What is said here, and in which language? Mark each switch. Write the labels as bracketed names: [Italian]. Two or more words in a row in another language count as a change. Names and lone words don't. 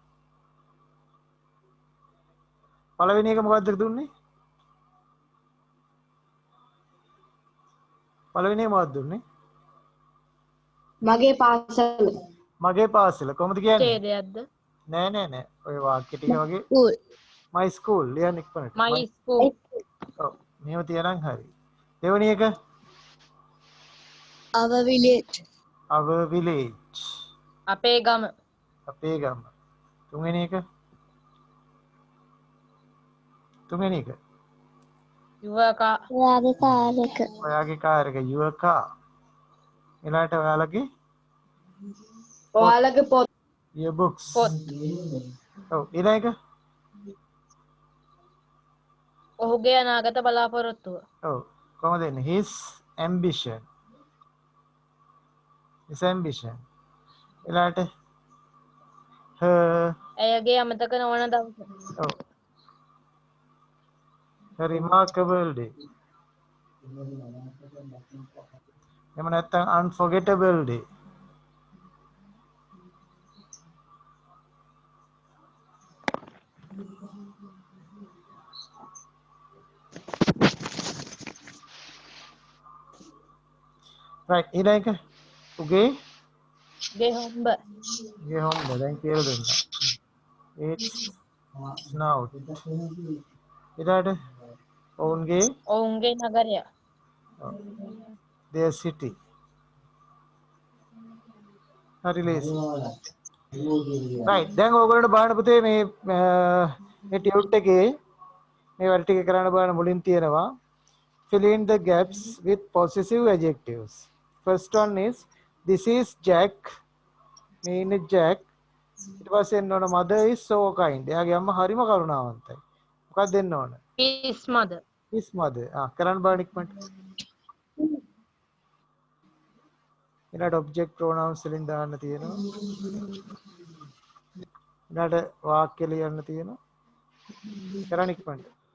[Sinhala] පළවෙනි එක මොකක්ද දුන්නේ? මගේ පාසල. මගේ පාසල. කොහොමද කියන්නේ? ඡේදයක්ද? නෑ. ඔය වාක්‍ය ටික වගේ [English] School. my school [Sinhala] ලියන්න ඉක්මනට. [English] my school. [Sinhala] ඔව්. මෙහෙම තියනම් හරි. දෙවෙනි එක [English] Our village. our village. [Sinhala] අපේ ගම. අපේ ගම. තුන්වෙනි එක [English] your car. [Sinhala] ඔයාගේ කාර් එක. ඔයාගේ කාර් එක [English] your car. [Sinhala] ඊළඟට ඔයාලගේ පොත්. [English] your books. [Sinhala] පොත්. ඔව් ඊළඟ එක ඔහුගේ අනාගත බලාපොරොත්තුව. ඔව් කොහොමද එන්නේ? [English] his ambition. [Sinhala] ඊළඟට her ඇයගේ අමතක නොවන දවස. [English] ඔව් her remarkable day. [Sinhala] එහෙම නැත්නම් [English] unforgettable day. [Sinhala] right ඊළඟ එක උගේ හොම්බ. දැන් කියලා දුන්නා. [English] it's snout. [Sinhala] ඊළඟට ඔවුන්ගේ නගරය. [English] their city. [Sinhala] හරි ලේසි. right දැන් ඕගොල්ලන්ට බලන්න පුතේ මේ ටියුට් එකේ මේ වැඩ ටික කරන්න බලන්න මුලින් තියෙනවා [English] fill in the gaps with possessive adjectives. First one is this is Jack. [Sinhala] මේ ඉන්නේ Jack. ඊට පස්සේ එන්න ඕන [English] mother is so kind. [Sinhala] එයාගේ අම්මා හරිම කරුණාවන්තයි. මොකක්ද දෙන්න ඕන? [English] his mother. [Sinhala] කරන්න බලන්න ඉක්මනට. ඊළඟ [English] object pronouns [Sinhala] වලින් දාන්න තියෙනවා. ඊළඟ වාක්‍ය ලියන්න තියෙනවා. කරන්න ඉක්මනට.